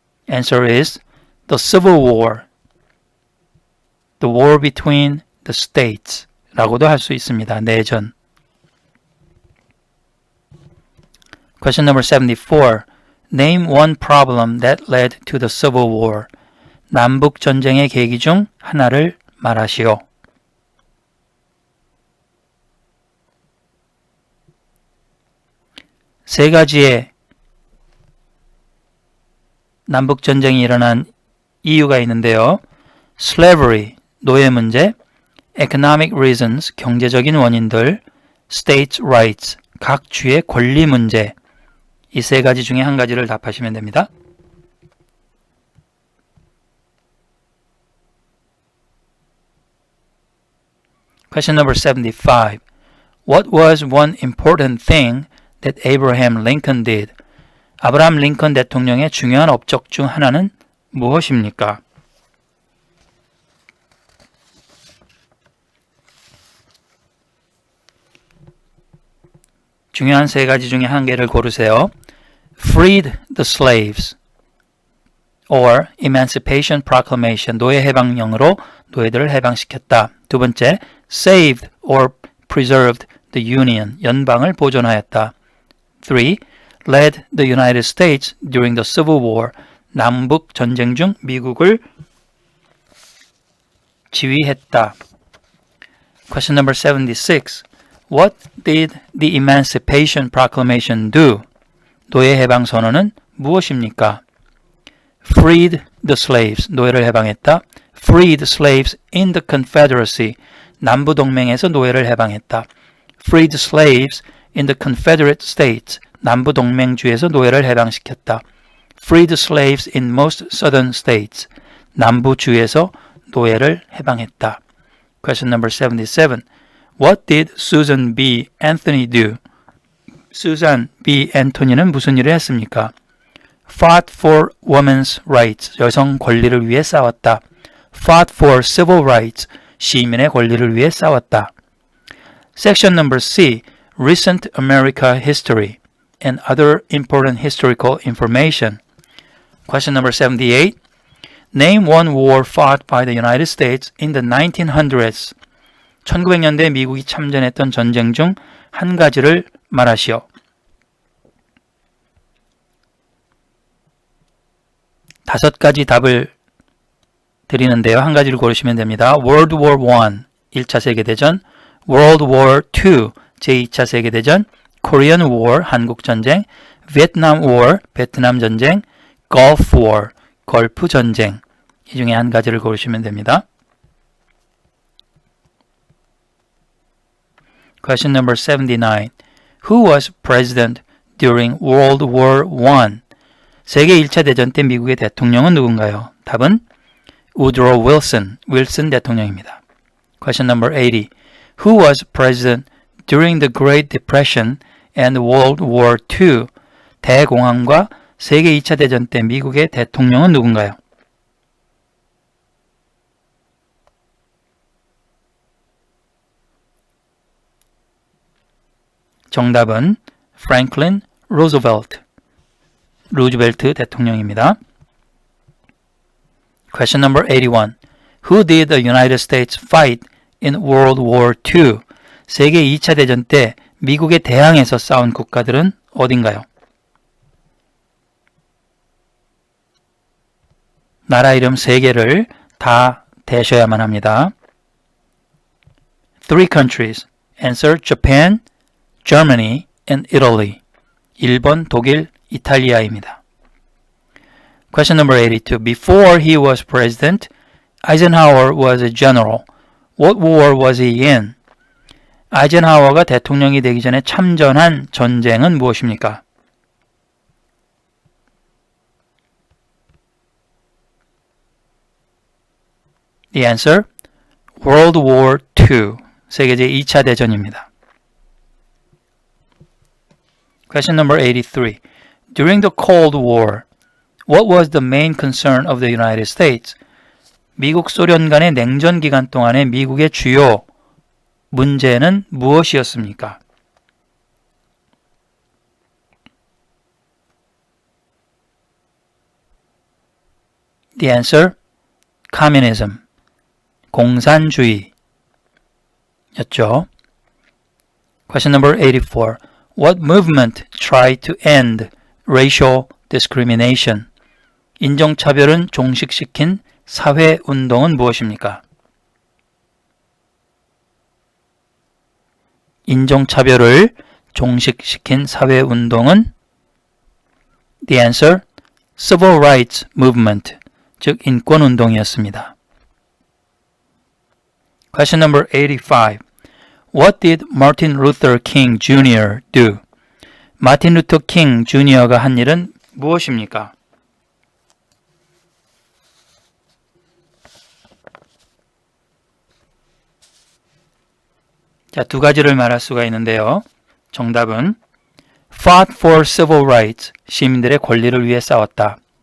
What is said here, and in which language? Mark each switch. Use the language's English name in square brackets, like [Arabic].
[English] Answer is the Civil War. The war between the states [Korean] 라고도 할 수 있습니다. 내전. [English] Question number 74. Name one problem that led to the Civil War. [Korean] 남북전쟁의 계기 중 하나를 말하시오. 세 가지의 남북전쟁이 일어난 이유가 있는데요. [English] Slavery, [Korean] 노예 문제, [English] Economic reasons, [Korean] 경제적인 원인들, [English] States' rights, [Korean] 각 주의 권리 문제. 이 세 가지 중에 한 가지를 답하시면 됩니다. [English] Question number 75. What was one important thing that Abraham Lincoln did? [Korean] 아브라함 링컨 대통령의 중요한 업적 중 하나는 무엇입니까? 중요한 세 가지 중에 한 개를 고르세요. [English] Freed the slaves or Emancipation Proclamation, [Korean] 노예 해방령으로 노예들을 해방시켰다. 두 번째, [English] saved or preserved the Union, [Korean] 연방을 보존하였다. [English] 3. led the United States during the Civil War, [Korean] 남북 전쟁 중 미국을 지휘했다. [English] Question number 76. What did the Emancipation Proclamation do? [Korean] 노예 해방 선언은 무엇입니까? [English] Freed the slaves, [Korean] 노예를 해방했다. [English] Freed slaves in the Confederacy, [Korean] 남부 동맹에서 노예를 해방했다. [English] Freed slaves in the Confederate States, [Korean] 남부 동맹주에서 노예를 해방시켰다. [English] Freed slaves in most southern states, [Korean] 남부주에서 노예를 해방했다. [English] Question number 77. What did Susan B. Anthony do? Susan B. [Korean] Anthony는 무슨 일을 했습니까? [English] Fought for women's rights, [Korean] 여성 권리를 위해 싸웠다. [English] Fought for civil rights, [Korean] 시민의 권리를 위해 싸웠다. [English] Section number C. Recent America History and other important historical information. Question number 78. Name one war fought by the United States in the 1900s. [Korean] 1900년대 미국이 참전했던 전쟁 중 한 가지를 말하시오. 다섯 가지 답을 드리는데요. 한 가지를 고르시면 됩니다. [English] World War I, [Korean] 1차 세계대전, [English] World War II, [Korean] 제2차 세계대전, [English] Korean War, [Korean] 한국전쟁, [English] Vietnam War, [Korean] 베트남 전쟁, [English] Gulf War, [Korean] 걸프 전쟁. 이 중에 한 가지를 고르시면 됩니다. [English] Question number 79. Who was president during World War I? [Korean] 세계 1차 대전 때 미국의 대통령은 누군가요? 답은 Woodrow Wilson, 윌슨 대통령입니다. [English] Question number 80. Who was president during the Great Depression and World War II? [Korean] 대공황과 세계 2차 대전 때 미국의 대통령은 누군가요? 정답은 Franklin Roosevelt, 루즈벨트 대통령입니다. [English] Question number 81. Who did the United States fight in World War II? [Korean] 세계 2차 대전 때 미국에 대항해서 싸운 국가들은 어딘가요? 나라 이름 3개를 다 대셔야만 합니다. [English] 3 countries. Answer Japan, Germany, and Italy. [Korean] 일본, 독일, 이탈리아입니다. [English] Question number 82. Before he was president, Eisenhower was a general. What war was he in? [Korean] 아이젠하워가 대통령이 되기 전에 참전한 전쟁은 무엇입니까? [English] The answer, World War II, [Korean] 세계 제2차 대전입니다. [English] Question number 83. During the Cold War, what was the main concern of the United States? [Korean] 미국 소련 간의 냉전 기간 동안에 미국의 주요 문제는 무엇이었습니까? [English] The answer, communism, [Korean] 공산주의였죠. [English] Question number 84. What movement tried to end racial discrimination? [Korean] 인종차별은 종식시킨 사회운동은 무엇입니까? 인종차별을 종식시킨 사회운동은 [English] The answer, Civil Rights Movement, [Korean] 즉 인권운동이었습니다. [English] Question number 85. What did Martin Luther King Jr. do? [Korean] 마틴 루터 킹 주니어가 한 일은 무엇입니까? 자, 두 가지를 말할 수가 있는데요. 정답은 [English] fought for civil rights, [Korean] 시민들의 권리를 위해 싸웠다.